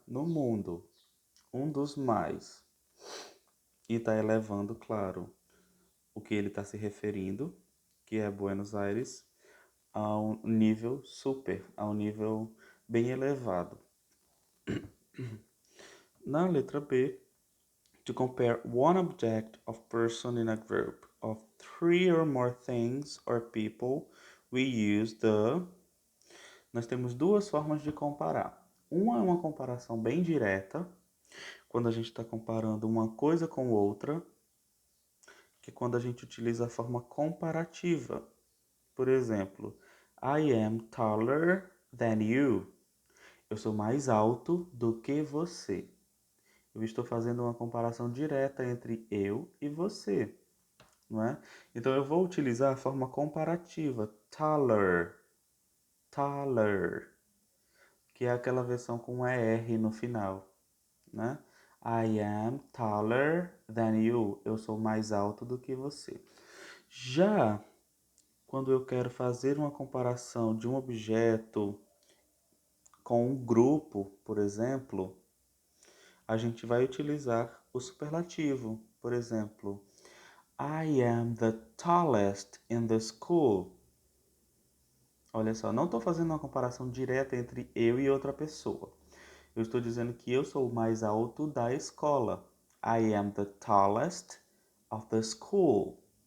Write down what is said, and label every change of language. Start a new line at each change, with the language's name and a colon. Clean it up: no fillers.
Portuguese: No mundo, um dos mais. E está elevando, claro, o que ele está se referindo, que é Buenos Aires, a um nível super, a um nível bem elevado. Na letra B,
English: to compare one object of person in a group of 3 or more things or people, we use the
Portuguese: nós temos duas formas de comparar. Uma é uma comparação bem direta, quando a gente está comparando uma coisa com outra, que é quando a gente utiliza a forma comparativa. Por exemplo,
English: I am taller than you.
Portuguese: Eu sou mais alto do que você. Eu estou fazendo uma comparação direta entre eu e você, não é? Então eu vou utilizar a forma comparativa, taller, taller, que é aquela versão com ER no final, né?
English: I am taller than you.
Portuguese: Eu sou mais alto do que você. Já quando eu quero fazer uma comparação de um objeto com um grupo, por exemplo, a gente vai utilizar o superlativo. Por exemplo,
English: I am the tallest in the school.
Portuguese: Olha só, não estou fazendo uma comparação direta entre eu e outra pessoa. Eu estou dizendo que eu sou o mais alto da escola.
English: I am the tallest of the school.